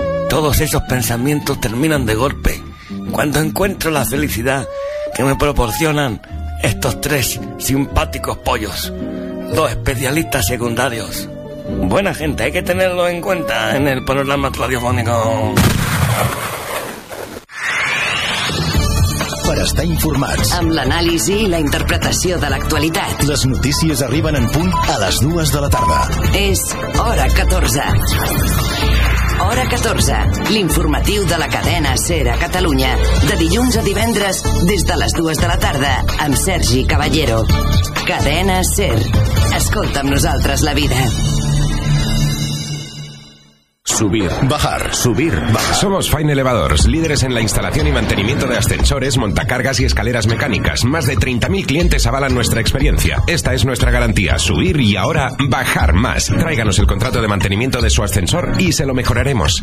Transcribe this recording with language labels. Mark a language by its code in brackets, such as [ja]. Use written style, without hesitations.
[es] Todos esos pensamientos terminan de golpe cuando encuentro la felicidad que me proporcionan estos tres simpáticos pollos, dos especialistas secundarios. Buena gente, hay que tenerlo en cuenta en el panorama radiofónico. [ca] Per estar informats. Amb l'anàlisi i la interpretació de l'actualitat. Les notícies arriben en punt a les 2 de la tarda. És hora 14. Hora 14, l'informatiu de la cadena SER a Catalunya. De dilluns a divendres, des de les 2 de la tarda, amb Sergi Caballero. Cadena SER. Escolta amb nosaltres la vida. [es] Subir, bajar, subir, bajar. Somos Fine Elevadors, líderes en la instalación y mantenimiento de ascensores, montacargas y escaleras mecánicas. Más de 30.000 clientes avalan nuestra experiencia. Esta es nuestra garantía, subir y ahora bajar más. Tráiganos el contrato de mantenimiento de su ascensor y se lo mejoraremos.